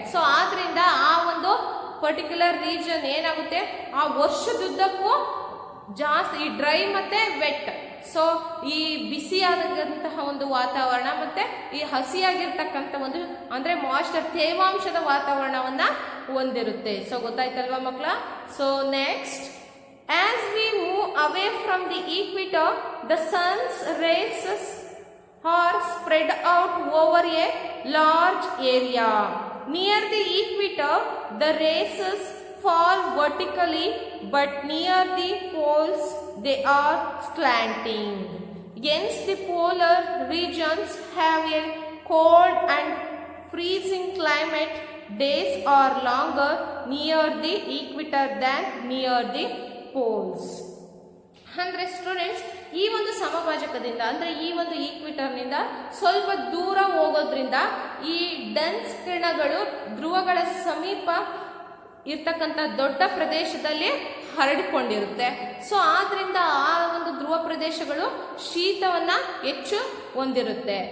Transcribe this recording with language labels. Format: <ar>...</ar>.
<kn>So ಆದ್ರಿಂದ ಆ ಒಂದು ಪರ್ಟಿಕ್ಯುಲರ್ ರೀಜನ್ ಏನಾಗುತ್ತೆ, ಆ ವರ್ಷದುದ್ದಕ್ಕೂ ಜಾಸ್ತಿ ಈ ಡ್ರೈ ಮತ್ತೆ ವೆಟ್, ಸೊ ಈ ಬಿಸಿಯಾದಂತಹ ಒಂದು ವಾತಾವರಣ ಮತ್ತೆ ಈ ಹಸಿಯಾಗಿರ್ತಕ್ಕಂಥ ಒಂದು ಅಂದ್ರೆ ಮಾಯ್ಸ್ಚರ್, ತೇವಾಂಶದ ವಾತಾವರಣವನ್ನ ಹೊಂದಿರುತ್ತೆ. ಸೊ ಗೊತ್ತಾಯ್ತಲ್ವಾ ಮಕ್ಕಳ?</kn> <en>So next, as we move away from the equator, the sun's rays are spread out over a large area. Near the equator, the rays fall vertically, but near the poles they are slanting. Hence, the polar regions have a cold and freezing climate. Days are longer near the equator than near the poles.</en> <kn>ಅಂದ್ರೆ students, ಈ ಒಂದು ಸಮಭಾಜಕದಿಂದ ಅಂದ್ರೆ ಈ ಒಂದು ಈಕ್ವಿಟರ್ನಿಂದ ಸ್ವಲ್ಪ ದೂರ ಹೋಗೋದ್ರಿಂದ ಈ ಡೆನ್ಸ್ ಕಿರಣಗಳು ಧ್ರುವಗಳ ಸಮೀಪ ಇರ್ತಕ್ಕಂಥ ದೊಡ್ಡ ಪ್ರದೇಶದಲ್ಲಿ ಹರಡಿಕೊಂಡಿರುತ್ತೆ. ಸೊ ಆದ್ರಿಂದ ಆ ಒಂದು ಧ್ರುವ ಪ್ರದೇಶಗಳು ಶೀತವನ್ನ ಹೆಚ್ಚು ಹೊಂದಿರುತ್ತೆ.</kn>